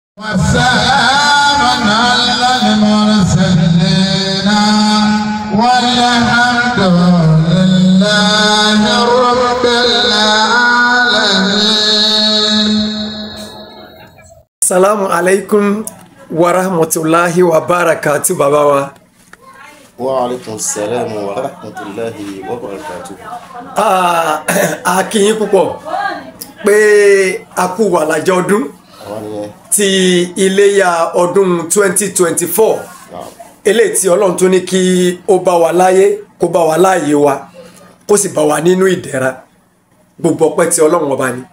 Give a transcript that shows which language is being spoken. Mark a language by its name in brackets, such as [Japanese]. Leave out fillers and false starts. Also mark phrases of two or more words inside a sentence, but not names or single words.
[Arabic] وسلام على المرسلين والحمد لله رب العالمين. السلام عليكم ورحمة الله وبركاته [Yoruba] bàbá wa. [Arabic] وعليكم السلام ورحمة الله وبركاته. [Yoruba] A kí yín púpọ̀ pé a kú wàlàjọ ọdún ti iléyá ọdún 2024 eléyìí tí Ọlọ́run tó ní kí ó bá wa láyé kó bá wa láàyè wa kó sì bá wa nínú ìdẹ̀ra gbogbo ọpẹ́ tí Ọlọ́run ọba ni.